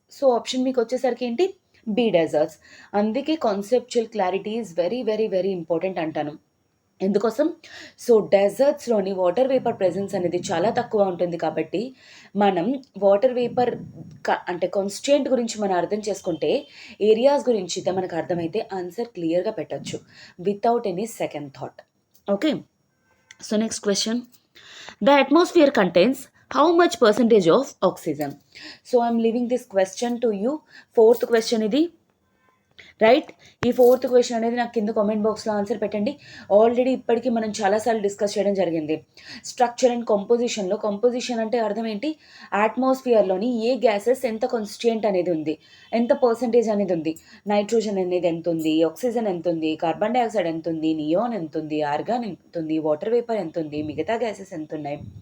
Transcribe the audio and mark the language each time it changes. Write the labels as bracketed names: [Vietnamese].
[Telugu] So, option మీకొచ్చేసరికి ఏంటి? B desserts. అందుకే [English] conceptual clarity is very, very, very important [Telugu] అంటాను. ఎందుకోసం? సో, డెజర్ట్స్‌లోని వాటర్ వేపర్ ప్రెజెన్స్ అనేది చాలా తక్కువ ఉంటుంది కాబట్టి, మనం వాటర్ వేపర్ అంటే కాన్స్ట్రెయింట్ గురించి మనం అర్థం చేసుకుంటే, ఏరియాస్ గురించి మనకు అర్థమైతే ఆన్సర్ క్లియర్‌గా పెట్టొచ్చు. [English] Without any second thought. Okay. So, next question. The atmosphere contains how much percentage of oxygen? So, I am leaving this question to you. Fourth question ఇది. Right. [Telugu] ఈ ఫోర్త్ క్వెషన్ అనేది నాకు కింద కామెంట్ బాక్స్‌లో answer పెట్టండి. Already ఇప్పటికి మనం చాలా సార్లు డిస్కస్ చేయడం జరిగింది. స్ట్రక్చర్ అండ్ కంపోజిషన్ అంటే అర్థం ఏంటి? అట్మాస్ఫియర్‌లోని ఏ గ్యాసెస్ ఎంత కాన్స్టిట్యూయెంట్ అనేది ఉంది. ఎంత పర్సెంటేజ్ అనేది ఉంది. నైట్రోజన్ అనేది ఎంతుంది, ఆక్సిజన్ ఎంతుంది, కార్బన్ డయాక్సైడ్ ఎంతుంది, నియాన్ ఎంతుంది, ఆర్గాన్ ఎంతుంది, వాటర్ వేపర్ ఎంతుంది, మిగతా గ్యాసెస్ ఎంతున్నాయి.